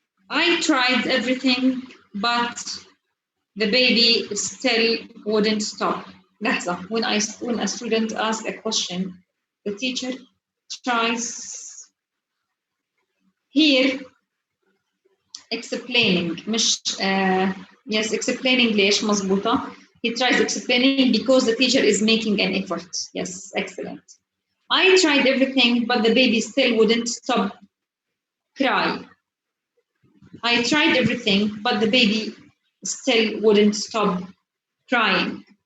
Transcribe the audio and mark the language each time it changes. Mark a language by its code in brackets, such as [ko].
[en] I tried everything, but the baby still wouldn't stop. [ar] لحظة. [en] When a student asks a question, the teacher tries here explaining. [ar] مش yes, explaining ليش مضبوطة. [en] He tries explaining because the teacher is making an effort. Yes, excellent. I tried everything, but the baby still wouldn't stop cry. I tried everything, but the baby still wouldn't stop crying.